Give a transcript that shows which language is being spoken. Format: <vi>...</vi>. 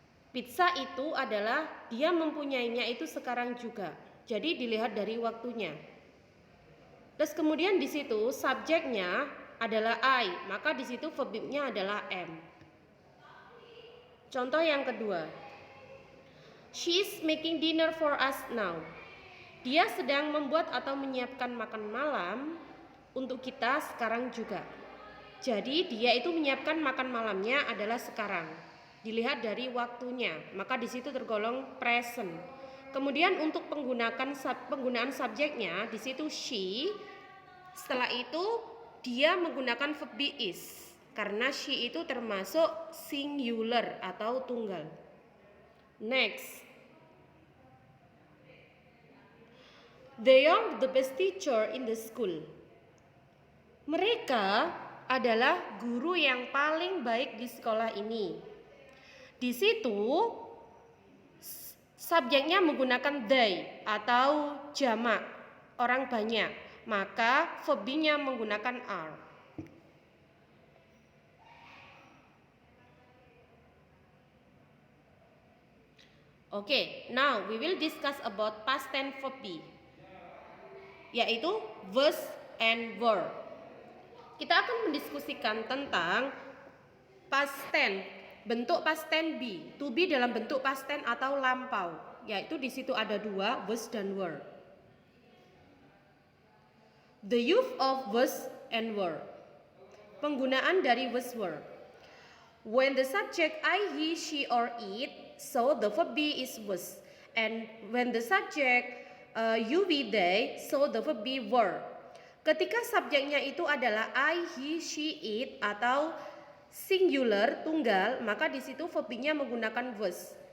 <id>Pizza itu adalah dia mempunyainya itu sekarang juga. Jadi dilihat dari waktunya. Terus kemudian di situ subjeknya adalah I, maka di situ verb-nya adalah am. Contoh yang kedua.</id> <en>She is making dinner for us now.</en> <id>Dia sedang membuat atau menyiapkan makan malam untuk kita sekarang juga. Jadi dia itu menyiapkan makan malamnya adalah sekarang. Dilihat dari waktunya, maka di situ tergolong present. Kemudian untuk penggunaan subjeknya di situ she. Setelah itu dia menggunakan verb be is karena she itu termasuk singular atau tunggal.</id> <en>Next. They are the best teacher in the school.</en> <id>Mereka adalah guru yang paling baik di sekolah ini. Di situ subjeknya menggunakan they atau jamak, orang banyak, maka verb be-nya menggunakan are.</id> <en>Okay, now we will discuss about past tense verb be, yaitu was and were.</en> <id>Kita akan mendiskusikan tentang past tense, bentuk past tense be, to be dalam bentuk past tense atau lampau, yaitu di situ ada dua, was dan were.</id> <en>The use of was and were.</en> <id>Penggunaan dari was were.</id> <en>When the subject I, he, she, or it, so the verb be is was. And when the subject you, we, they, so the verb be were.</en> <id>Ketika subjeknya itu adalah I, he, she, it atau singular, tunggal, maka di situ verb be-nya menggunakan was.</id>